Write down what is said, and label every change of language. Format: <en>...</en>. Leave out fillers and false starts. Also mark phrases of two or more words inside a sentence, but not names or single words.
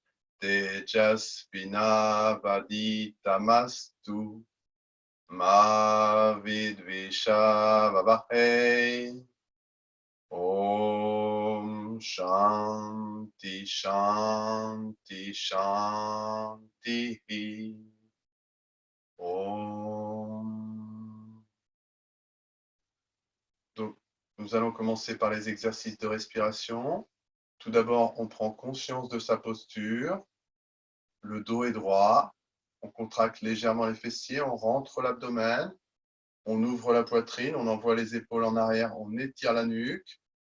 <sa>तेजस्विनावधीतमस्तु, मा विद्विषावहे. ओम् शान्ति शान्ति शान्ति. Om.</sa> <fr>Donc, nous allons commencer par les exercices de respiration. Tout d'abord, on prend conscience de sa posture. Le dos est droit. On contracte légèrement les fessiers, on rentre l'abdomen. On ouvre la poitrine, on envoie les épaules en arrière, on étire la nuque.</fr>